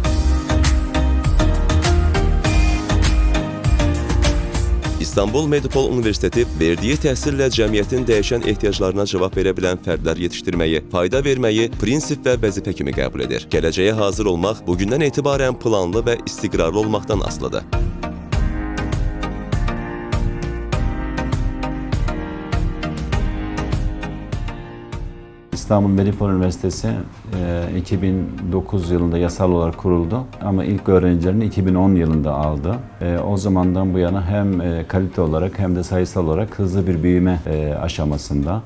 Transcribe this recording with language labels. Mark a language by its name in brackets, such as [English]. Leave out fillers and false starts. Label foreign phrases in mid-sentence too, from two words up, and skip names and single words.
[Azerbaijani] İstanbul Medipol Universiteti verdiyi təhsillə cəmiyyətin dəyişən ehtiyaclarına cavab verə bilən fərdlər yetişdirməyi, fayda verməyi prinsip və vəzifə kimi qəbul edir. Gələcəyə hazır olmaq bugündən etibarən planlı və istiqrarlı olmaqdan asılıdır. [Turkish] İstanbul Medipol Üniversitesi 2009 yılında yasal olarak kuruldu ama ilk öğrencilerini 2010 yılında aldı. O zamandan bu yana hem kalite olarak hem de sayısal olarak hızlı bir büyüme aşamasında.